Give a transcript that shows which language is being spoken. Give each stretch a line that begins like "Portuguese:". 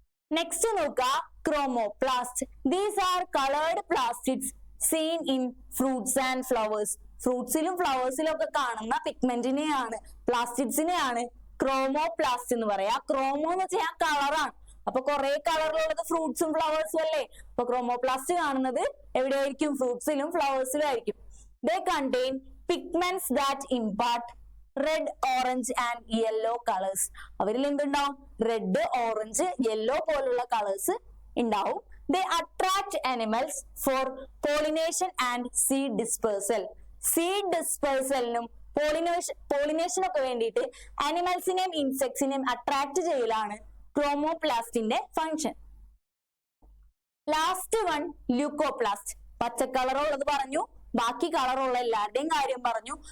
English: Next നോക്കുക, chromoplast. These are coloured plastids seen in fruits and flowers.
Malayalam: ഫ്രൂട്ട്സിലും ഫ്ലവേഴ്സിലും ഒക്കെ കാണുന്ന പിഗ്മെന്റിനെയാണ്, പ്ലാസ്റ്റിഡ്സിനെയാണ് chromoplast എന്ന് പറയാ. ക്രോമോ എന്ന് വെച്ചാൽ കളറാണ്. അപ്പൊ കുറെ കളറിലുള്ളത് ഫ്രൂട്ട്സും ഫ്ലവേഴ്സും അല്ലേ. അപ്പൊ ക്രോമോപ്ലാസ്റ്റ് കാണുന്നത് എവിടെയായിരിക്കും? ഫ്രൂട്ട്സിലും ഫ്ലവേഴ്സിലും ആയിരിക്കും.
English: They contain pigments that impart red, orange and yellow colors.
Malayalam: അവരിൽ എന്തുണ്ടാവും? റെഡ്, ഓറഞ്ച്, യെല്ലോ പോലുള്ള കളേഴ്സ് ഉണ്ടാവും.
English: They attract animals for pollination and seed dispersal.
Malayalam: Seed ഡിസ്പേഴ്സലിനും പോളിനേഷനൊക്കെ വേണ്ടിയിട്ട് ആനിമൽസിനെയും ഇൻസെക്ട്സിനെയും അട്രാക്ട് ചെയ്യലാണ് ക്രോമോപ്ലാസ്റ്റിന്റെ ഫങ്ഷൻ.
English: last one
Malayalam: leucoplast. പച്ച കളറുള്ളത് പറഞ്ഞു, ബാക്കി കളറുള്ള എല്ലാവരുടെയും കാര്യം പറഞ്ഞു.